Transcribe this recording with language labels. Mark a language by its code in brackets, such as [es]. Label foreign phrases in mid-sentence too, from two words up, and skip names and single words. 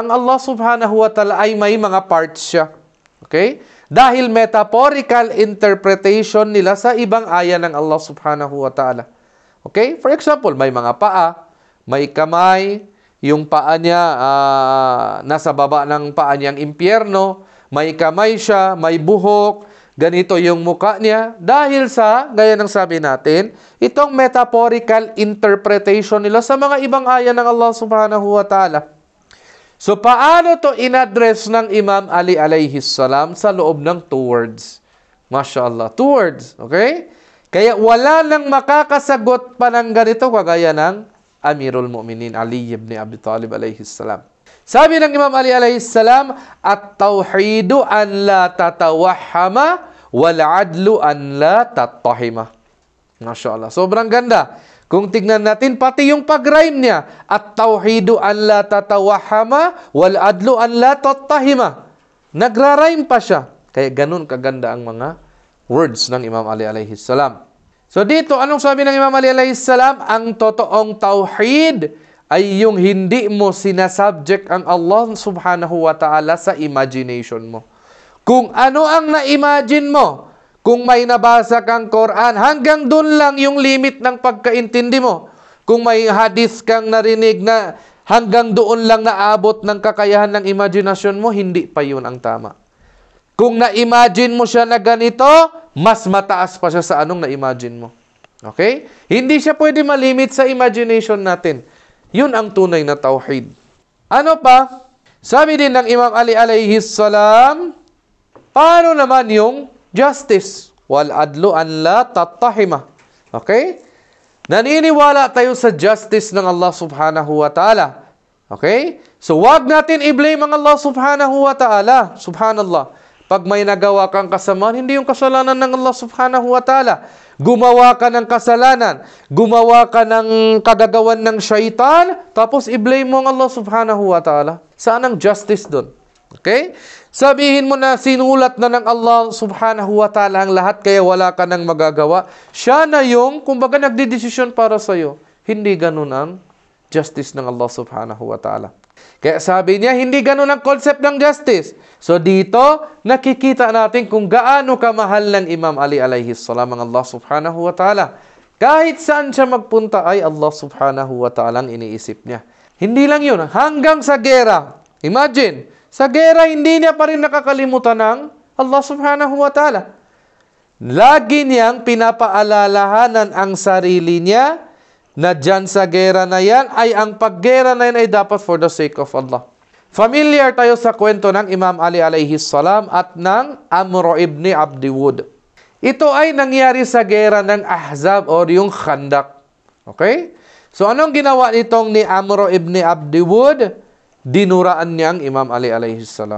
[tl] Ang Allah [ar] سبحانه وتعالى [tl] ay may mga parts siya. Okay? Dahil [en] metaphorical interpretation [tl] nila sa ibang aya ng Allah [ar] سبحانه وتعالى. [tl] Okay? [en] For example, [tl] may mga paa, may kamay, yung paa niya nasa baba ng paa niyang impyerno, may kamay siya, may buhok, ganito yung muka niya. Dahil sa, gaya ng sabi natin, itong [en] metaphorical interpretation [tl] nila sa mga ibang aya ng Allah [ar] سبحانه وتعالى. [tl] So, paano to inaddress ng Imam Ali [ar] عليه السلام [tl] sa loob ng 2 words? MashaAllah, 2 words, okay? Kaya wala nang makakasagot pa ng ganito kagaya ng Amirul Mu'minin Ali ibn Abi Talib [ar] عليه السلام. [tl] Sabi ng Imam Ali [ar] عليه السلام, التوحيد أن لا تتوهمه والعدل أن لا تتهمه. [tl] MashaAllah, sobrang ganda. Kung tignan natin, pati yung pag-rhyme niya, [ar] التوحيد أن لا تتوهمه والعدل أن لا تتهمه. [tl] Nagra-rhyme pa siya. Kaya ganun kaganda ang mga words ng Imam Ali [ar] عليه السلام. [tl] So dito, anong sabi ng Imam Ali [ar] عليه السلام? [tl] Ang totoong tawhid ay yung hindi mo sinasubject ang Allah [ar] سبحانه وتعالى [tl] sa imagination mo. Kung ano ang na-imagine mo, kung may nabasa kang Quran, hanggang doon lang yung limit ng pagkaintindi mo. Kung may hadith kang narinig na hanggang doon lang naabot ng kakayahan ng imagination mo, hindi pa yun ang tama. Kung na-imagine mo siya na ganito, mas mataas pa siya sa anong na-imagine mo. Okay? Hindi siya pwede malimit sa imagination natin. Yun ang tunay na tawhid. Ano pa? Sabi din ng Imam Ali [ar] عليه السلام, [tl] paano naman yung justice? [ar] والعدل أن لا تتهمه. [tl] Okay? Naniniwala tayo sa justice ng Allah [ar] سبحانه وتعالى. [tl] Okay? So, wag natin i-blame ang Allah [ar] سبحانه وتعالى. [tl] Subhanallah. Pag may nagawa kang kasamaan, hindi yung kasalanan ng Allah [ar] سبحانه وتعالى. [tl] Gumawa ka ng kasalanan, gumawa ka ng kagagawan ng syaitan, tapos i-blame mo ang Allah [ar] سبحانه وتعالى. [tl] Saan ang justice doon? Okay? Sabihin mo na sinulat na ng Allah [ar] سبحانه وتعالى [tl] ang lahat, kaya wala ka nang magagawa. Siya na yung, kumbaga, nagdidesisyon para sa'yo. Hindi ganun ang justice ng Allah [ar] سبحانه وتعالى. [tl] Kaya sabi niya, hindi ganun ang concept ng justice. So dito, nakikita natin kung gaano kamahal ng Imam Ali [ar] عليه السلام [tl] ang Allah [ar] سبحانه وتعالى. [tl] Kahit saan siya magpunta ay Allah [ar] سبحانه وتعالى [tl] ang iniisip niya. Hindi lang yun, hanggang sa gera. Imagine, sa gera hindi niya pa rin nakakalimutan ng Allah [ar] سبحانه وتعالى. [tl] Lagi niyang pinapaalalahanan ang sarili niya na dyan sa gera na yan, ay ang paggera na yan ay dapat [en] for the sake of Allah. [tl] Familiar tayo sa kwento ng Imam Ali [ar] عليه السلام [tl] at ng Amr ibn Abdi Wud. Ito ay nangyari sa gera ng Ahzab o yung Khandak. Okay? So anong ginawa nitong ni Amr ibn Abdi Wud? Dinuraan niyang Imam Ali [ar] عليه السلام.